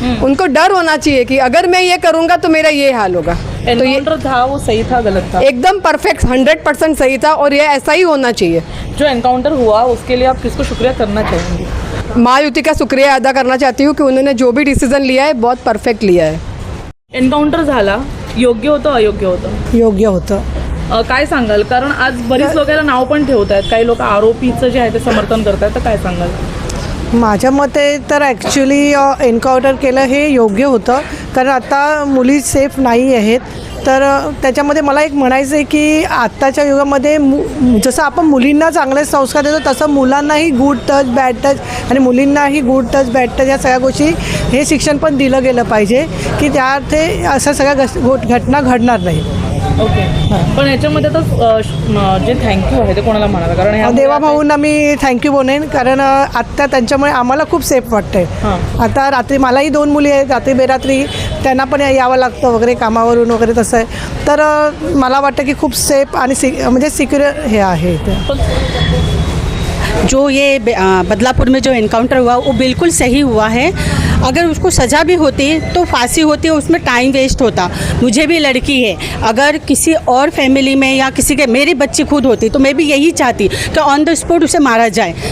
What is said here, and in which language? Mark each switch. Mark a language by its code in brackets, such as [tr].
[hi] उनको डर होना चाहिए कि अगर मैं ये करूंगा तो मेरा ये हाल होगा. तो ये था, वो सही था गलत था? एकदम परफेक्ट 100% सही था और ये ऐसा ही होना चाहिए. जो एनकाउंटर हुआ उसके लिए आप किसको शुक्रिया करना चाहेंगे? महायुति का शुक्रिया अदा करना चाहती हूँ कि उन्होंने जो भी डिसीजन लिया है बहुत परफेक्ट लिया है. [mr] एनकाउंटर झाला, योग्य होतं अयोग्य होतं? योग्य होतं. काय सांगाल? कारण आज बरीच लोकांना नाव पण ठेवत आहेत, काही लोक आरोपीचं जे आहे ते समर्थन करत आहेत, तर काय सांगाल? माझ्या मते तर ॲक्च्युली एन्काउंटर केलं हे योग्य होतं, कारण आता मुली सेफ नाही आहेत. तर त्याच्यामध्ये मला एक म्हणायचं आहे की आत्ताच्या युगामध्ये जसं आपण मुलींना चांगले संस्कार देतो, तसं मुलांनाही गुड टच, बॅड टच, आणि मुलींनाही गुड टच, बॅड टच या सगळ्या गोष्टी हे शिक्षण पण दिलं गेलं पाहिजे की त्या अर्थे अशा सगळ्या घटना घडणार नाही. ओके. पण याच्यामध्ये तर जे थँक्यू आहे ते कोणाला म्हणाला? कारण देवा भाऊंना मी थँक्यू बोलेन, कारण आत्ता त्यांच्यामुळे आम्हाला खूप सेफ वाटतंय. आता रात्री मलाही 2 मुली आहेत, रात्री बेरात्री त्यांना पण यावं लागतं वगैरे कामावरून वगैरे, तसं आहे. तर मला वाटतं की खूप सेफ आणि म्हणजे सिक्युअर हे आहे. [hi] जो ये बदलापुर में जो एनकाउंटर हुआ वो बिल्कुल सही हुआ है. अगर उसको सज़ा भी होती तो फांसी होती, उसमें टाइम वेस्ट होता. मुझे भी लड़की है, अगर किसी और फैमिली में या किसी के, मेरी बच्ची खुद होती तो मैं भी यही चाहती कि ऑन द स्पॉट उसे मारा जाए.